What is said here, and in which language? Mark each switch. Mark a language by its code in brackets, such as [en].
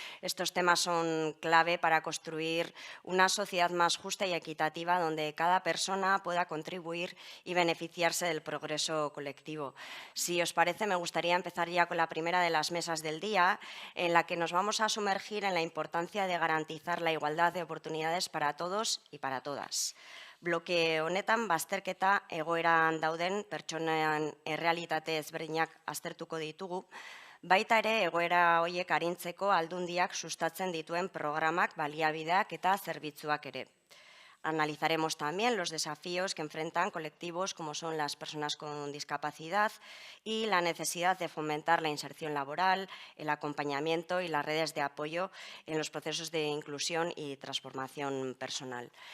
[es] Estos temas son clave para construir una sociedad más justa y equitativa, donde cada persona pueda contribuir y beneficiarse del progreso colectivo. Si os parece, me gustaría empezar ya con la primera de las mesas del día, en la que nos vamos a sumergir en la importancia de garantizar la igualdad de oportunidades para todos y para todas. [eu] Bloke honetan bazterketa egoeran dauden pertsonen errealitate ezberdinak aztertuko ditugu, baita ere egoera horiek arintzeko aldundiak sustatzen dituen programak, baliabideak eta zerbitzuak ere. [es] Analizaremos también los desafíos que enfrentan colectivos como son las personas con discapacidad y la necesidad de fomentar la inserción laboral, el acompañamiento y las redes de apoyo en los procesos de inclusión y transformación personal.